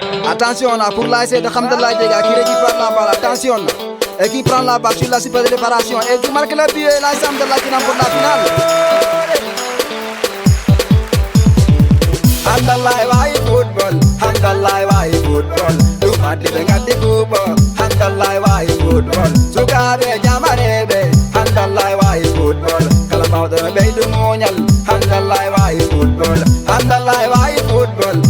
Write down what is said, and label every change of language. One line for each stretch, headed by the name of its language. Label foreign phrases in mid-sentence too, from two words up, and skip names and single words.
French: Attention là, pour l'A S C de Hamdallah Diéga qui récupère la balle. Attention là. Et qui prend la balle sur la surface de réparation. Et qui marque le but. Et l'A S C Hamdallah qui remporte la finale.
Fula: Hamdallah wayi football. Hamdallah wayi football. Du madi be ngati kubo. Hamdallah wayi football. Sukabe jamarebe. Hamdallah wayi football. Kala mawdo no beydu munyal. Hamdallah wayi football. Hamdallah wayi football.